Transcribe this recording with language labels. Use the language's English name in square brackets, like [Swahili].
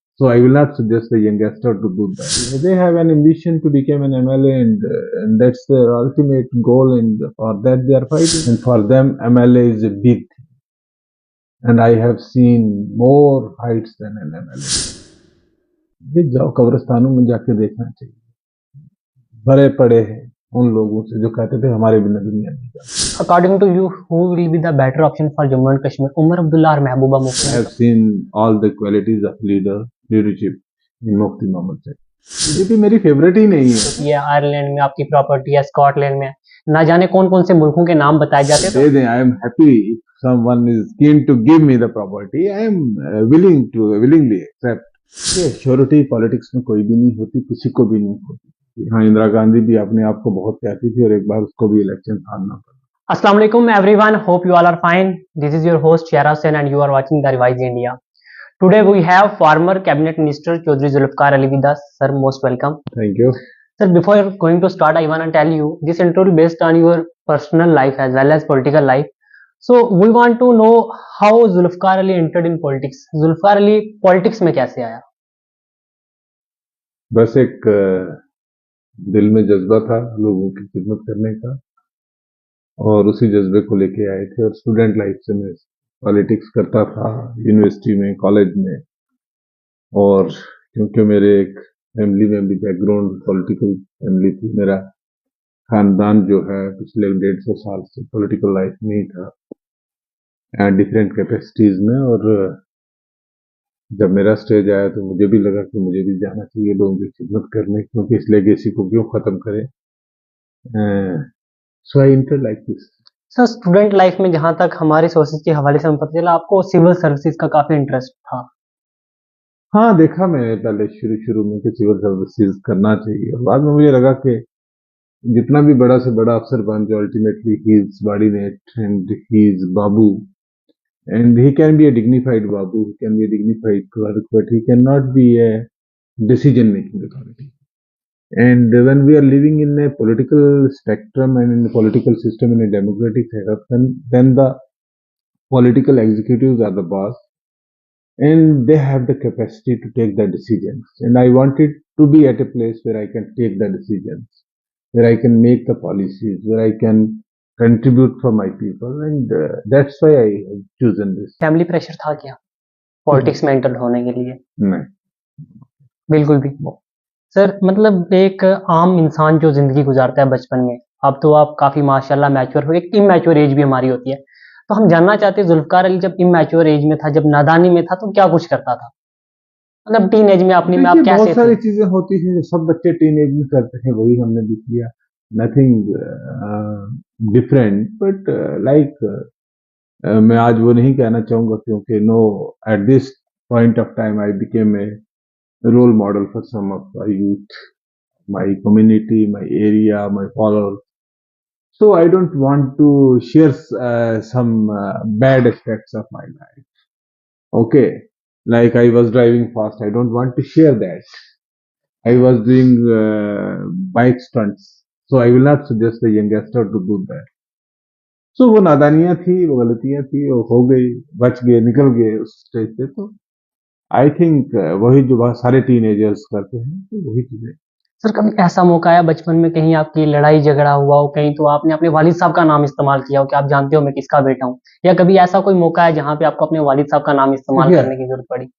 [English] So I will not suggest a youngster to do that. They have an ambition to become an MLA, and that's their ultimate goal, and for that they are fighting. And for them, MLA is a big thing. And I have seen more fights than an MLA. [Hindi] ये जाओ कब्रिस्तानों में जाके देखना चाहिए, भरे पड़े हैं उन लोगों से जो कहते थे हमारे बिना दुनिया नहीं चलती. [English] According to you, who will be the better option for Jammu and Kashmir, Umar Abdullah or Mehbooba Mufti? I have seen all the qualities of leadership in Mufti Mohammed Said. [Hindi] BJP मेरी favourite ही नहीं है. ये Ireland में आपकी property है, Scotland में ना जाने कौन कौन से मुल्कों के नाम बताए जाते हैं. दे दें. [English] I am happy if someone is keen to give me the property. I am willingly accept. [Hindi] ये श्योरिटी पॉलिटिक्स में कोई भी नहीं होती, किसी को भी नहीं होती. हाँ, इंदिरा गांधी भी अपने आप को बहुत कहती थी और एक बार उसको भी इलेक्शन हारना पड़ा. [English] Assalamu alaikum everyone, hope you all are fine. This is your host Shehraz Hussain and you are watching the Revise India. Today we have former cabinet minister Chaudhry Zulfikar Ali with us. Sir, most welcome. Thank you. Sir, before going to start, I want to tell you this intro is based on your personal life as well as political life. So we want to know how Zulfikar Ali entered in politics. [Hindi] Zulfikar Ali politics में कैसे आया? बस एक दिल में जज्बा था लोगों की खिदमत करने का और उसी जज्बे को लेके आए थे. और स्टूडेंट लाइफ से मैं पॉलिटिक्स करता था, यूनिवर्सिटी में, कॉलेज में. और क्योंकि मेरे एक फैमिली में भी बैकग्राउंड पॉलिटिकल फैमिली थी, मेरा खानदान जो है पिछले 150 साल से पॉलिटिकल लाइफ में ही था, डिफरेंट कैपेसिटीज में. और जब मेरा स्टेज आया तो मुझे भी लगा कि मुझे भी जाना चाहिए लोगों की खिदमत करने, क्योंकि इस लेगेसी को क्यों खत्म करें. [English] So I entered like this. [Hindi] Sir, student life में जहां तक हमारे सोर्सेज के हवाले से हमें पता चला आपको सिविल सर्विसेज का काफी इंटरेस्ट था. हाँ, देखा मैंने पहले शुरू में कि सिविल सर्विसेज करना चाहिए, और बाद में मुझे लगा कि जितना भी बड़ा से बड़ा अफसर बन जाए, [English] Ultimately he is body net and he is babu. And he can be a dignified babu, he can be a dignified clerk, but he cannot be a decision-making authority. And when we are living in a political spectrum and in a political system, in a democratic setup, then the political executives are the boss, and they have the capacity to take the decisions. And I wanted to be at a place where I can take the decisions, where I can make the policies, where I can contribute for my people, and that's why I have chosen this. [Hindi] Family pressure था क्या politics में enter होने के लिए? नहीं, बिल्कुल भी. Sir, मतलब एक आम इंसान जो जिंदगी गुजारता है बचपन में, अब तो आप काफी माशाल्लाह मैच्योर हो, एक इमैच्योर एज भी हमारी होती है, तो हम जानना चाहते हैं जुल्फकार अली जब इमैच्योर एज में था, जब नादानी में था, तो क्या कुछ करता था? मतलब टीन एज में अपने में आप कैसे बहुत सारी चीजें होती थी जो सब बच्चे टीन एज में करते हैं, वही हमने भी किया. [English] nothing different, but like [Hindi] मैं आज वो नहीं कहना चाहूंगा, [English] क्योंकि no, at this point of time I became a role model for some of my youth, my community, my area, my followers. So I don't want to share some bad aspects of my life. Okay, like I was driving fast. I don't want to share that. I was doing bike stunts. So I will not suggest a youngster to do that. [Hindi] So वो नादानियां थी, वो गलतियां थी, वो हो गई, बच गए, निकल गए उस स्टेज से. तो [English] I think [Hindi] वही जो बहुत सारे टीनेजर्स करते हैं, तो वही चीजें. सर, कभी ऐसा मौका आया बचपन में कहीं आपकी लड़ाई झगड़ा हुआ हो कहीं, तो आपने अपने वालिद साहब का नाम इस्तेमाल किया हो कि आप जानते हो मैं किसका बेटा हूँ, या कभी ऐसा कोई मौका है जहाँ पे आपको अपने वालिद साहब का नाम इस्तेमाल करने की जरूरत पड़ी?